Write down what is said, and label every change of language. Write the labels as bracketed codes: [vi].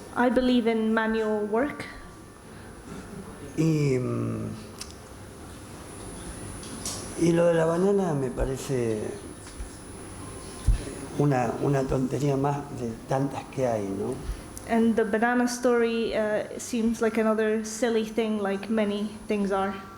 [en] I believe in manual work. [es] Y lo de la banana me parece una tontería más de tantas que hay, ¿no? [en] And the banana story seems like another silly thing, like many things are.